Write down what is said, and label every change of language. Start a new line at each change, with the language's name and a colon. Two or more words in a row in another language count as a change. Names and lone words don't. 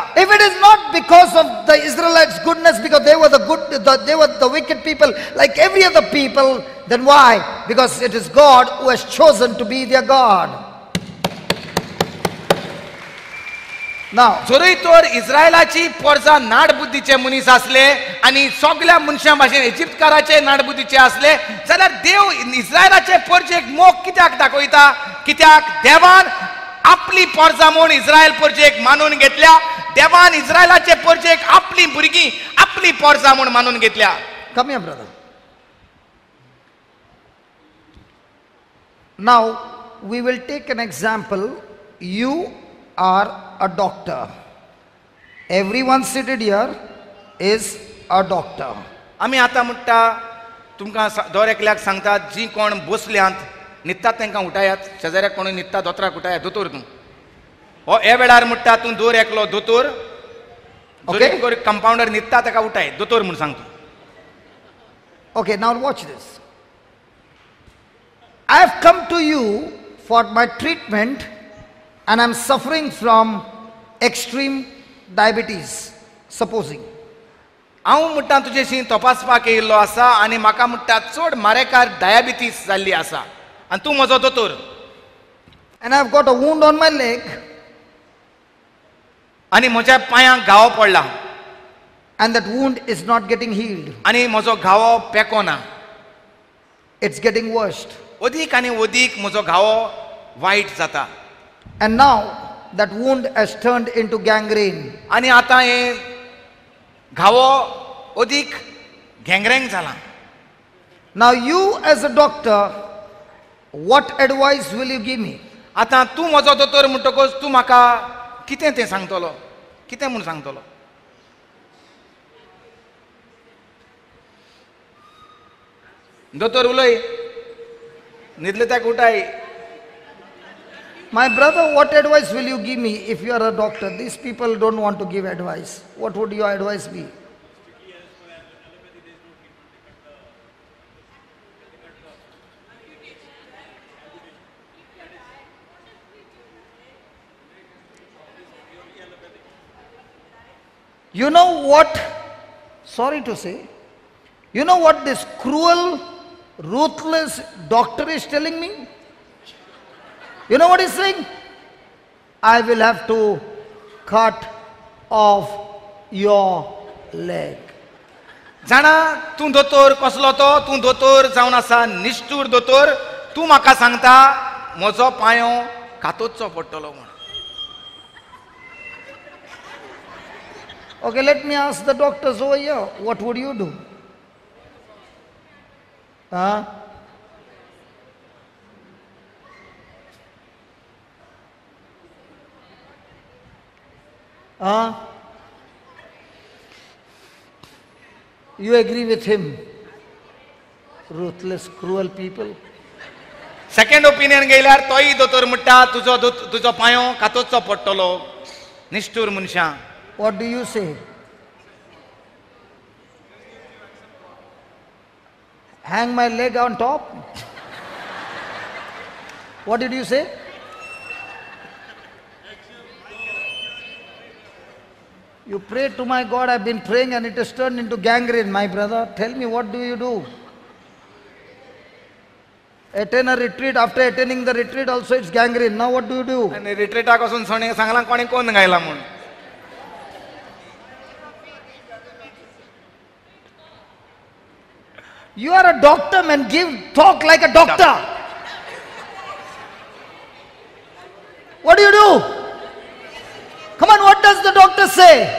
English: If it is not because of the Israelites' goodness, because they were they were the wicked people like every other people, then why? Because it is God who has chosen to be their God. Now,
Konkani: जरी तर इस्रायलाची परजा नाडबुद्धीचे मनीस असले आणि सगळ्या मनशां भाशेन इजिप्तकाराचे नाडबुद्धीचे असले जाल्यार देव इस्रायलाचे परजेक मोग कित्याक दाखयता? कित्याक देवान आपली परजा म्हूण इस्रायल परजेक मानून घेतल्या. देवान इस्रायलाचे परजेक आपली भुरगीं आपली परजा म्हूण मानून घेतल्या.
English: come here, brother. Now, we will take an example. You are a doctor. Everyone seated here is a doctor.
Konkani: आमी आतां म्हणटा तुमकां दर एकल्याक सांगतात, जी कोण बसल्यांत न्हिदतात तांकां उठायात, शेजाऱ्याक कोणूय न्हिदता दोतोराक उठायात, दोतोर तूं. हो हे वेळार म्हणटा तूं दर एकलो दोतोर, कंपाउंडर न्हिदता ताका उठाय, दोतोर म्हूण सांग तूं.
English: Okay, now watch this. I have come to you for my treatment and I am suffering from extreme diabetes, supposing.
Konkani: हांव म्हणटा तुजेशी तपासपाक येयल्लो आसा आनी म्हाका म्हणटा चड मारेकार डायबिटीस जाल्ली आसा आनी तूं म्हजो दोतोर.
English: And I've got a wound on my leg.
Konkani: आनी म्हज्या पांयांक घावो पडला
English: And that wound is not getting healed.
Konkani: आनी म्हजो घावो पेकोना.
English: It's getting worse.
Konkani: अदीक आनी अदीक म्हजो घावो वायट जाता.
English: And now that wound has turned into gangrene.
Konkani: आनी आतां हे घावो अदीक घेंगरेंग जाला.
English: Now you as a doctor, what advice will you give me?
Konkani: आतां तूं म्हजो दोतोर म्हणटकच तूं म्हाका कितें तें सांगतलो, कितें म्हूण सांगतलो? दोतोर उलय, न्हिदले ताका उठाय.
English: My brother, what advice will you give me if you are a doctor? These people don't want to give advice. What would your advice be? You know what? Sorry to say, you know what this cruel, ruthless doctor is telling me? You know what he's saying? I will have to cut off your leg.
Konkani: जाणा तूं दोतोर कसलो तो? तूं दोतोर जावन आसा निश्ठूर दोतोर. तूं म्हाका सांगता म्हजो पांयो कातोचो पडटलो म्हूण.
English: Okay, let me ask the doctors over here, what would you do? Huh? You agree with him? Ruthless, cruel people. second opinion
Konkani: घेयल्यार तोय दोतोर म्हणटा तुजो पांयो कातोचो पडटलो. निश्ठूर मनशां.
English: What do you say? Hang my leg on top? What did you say? You pray to my God. I've been praying and it has turned into gangrene, my brother. Tell me, what do you do? Attend a retreat. After attending the retreat also it's gangrene. Now what do you do?
Konkani: आनी रिट्रीटाक वचून सांगलां कोणी कोण गायला म्हूण.
English: You are a doctor, man. Talk like a doctor. What do you do? Come on, what does the doctor say?